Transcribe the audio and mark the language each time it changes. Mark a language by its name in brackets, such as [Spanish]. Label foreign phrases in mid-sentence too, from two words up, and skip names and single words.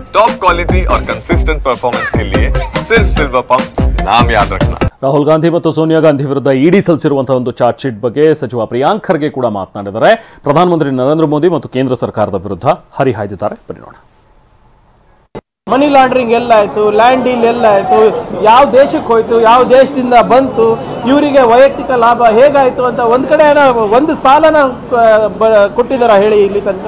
[English] top quality [Hindi] और [English] consistent performance [Hindi] के लिए सिर्फ सिल्वर पंप नाम याद रखना। [Kannada] ರಾಹುಲ್ ಗಾಂಧಿ ಮತ್ತು ಸೋನಿಯಾ ಗಾಂಧಿ ವಿರುದ್ಧ ಇಡಿ ಸಲ್ಲಿಸಿರುವಂತಹ ಒಂದು [English] charge sheet [Kannada] ಬಗ್ಗೆ ಸಚಿವ ಪ್ರಿಯಾಂಕ್ ಖರ್ಗೆ ಕೂಡ ಮಾತನಾಡಿದ್ದಾರೆ. ಪ್ರಧಾನಮಂತ್ರಿ ನರೇಂದ್ರ ಮೋದಿ ಮತ್ತು ಕೇಂದ್ರ ಸರ್ಕಾರದ ವಿರುದ್ಧ ಹರಿಹಾಯ್ದಿದ್ದಾರೆ. ಬನ್ನಿ ನೋಡೋಣ. [English] money laundering [Kannada] ಎಲ್ಲ ಆಯಿತು, [English] land deal [Kannada] ಎಲ್ಲ ಆಯಿತು, ಯಾವ ದೇಶಕ್ಕೆ ಹೋಯ್ತು, ಯಾವ ದೇಶದಿಂದ ಬಂತು, ಇವರಿಗೆ ವೈಯಕ್ತಿಕ ಲಾಭ ಹೇಗಾಯಿತು ಅಂತ ಒಂದು ಕಡೆ ಒಂದು ಸಾಲನ ಕೊಟ್ಟಿದ್ದಾರೆ ಹೇಳಿ ಇಲ್ಲಿ ತನಕ.